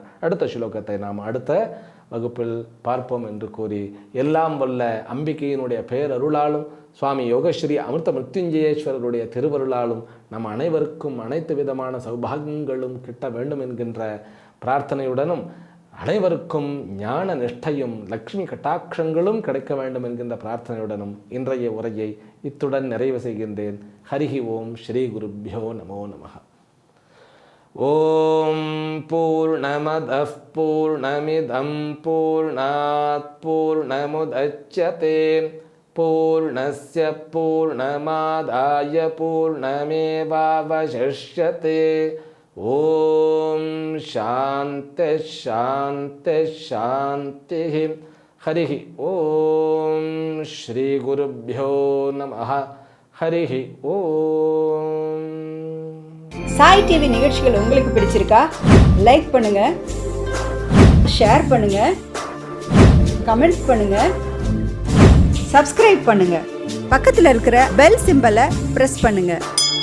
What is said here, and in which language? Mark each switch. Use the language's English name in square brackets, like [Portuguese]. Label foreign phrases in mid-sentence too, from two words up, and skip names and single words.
[Tamil] அடுத்த ஸ்லோகத்தை நாம் அடுத்த வகுப்பில் பார்ப்போம் என்று கூறி, எல்லாம் வல்ல அம்பிகையினுடைய பேரருளாலும் சுவாமி யோகஸ்ரீ அமிர்த மிருத்யுஞ்சயேஸ்வரருடைய திருவருளாலும் நம் அனைவருக்கும் அனைத்து விதமான சௌபாகியங்களும் கிட்ட வேண்டும் என்கின்ற பிரார்த்தனையுடனும், அனைவருக்கும் ஞான நிஷ்டையும் லக்ஷ்மி கட்டாட்சங்களும் கிடைக்க வேண்டும் என்கின்ற பிரார்த்தனையுடனும் இன்றைய உரையை இத்துடன் நிறைவு செய்கின்றேன். [Sanskrit] हरिः ओम् श्री गुरुभ्यो नमो नमः ओम् पूर्णमदः पूर्णमिदं पूर्णात् पूर्णमुदच्यते पूर्णस्य पूर्णमादाय पूर्णमेवावशिष्यते. ओम् शान्ति शान्ति शान्ति. हरिः ओम् श्री गुरुभ्यो नमः. हरिः ओम्. [Tamil] சாய் டிவி நிகழ்ச்சிகள் உங்களுக்கு பிடிச்சிருக்கா? லைக் பண்ணுங்க, ஷேர் பண்ணுங்க, கமெண்ட்ஸ் பண்ணுங்க, சப்ஸ்கிரைப் பண்ணுங்க, பக்கத்தில் இருக்கிற பெல் சிம்பலை பிரஸ் பண்ணுங்க.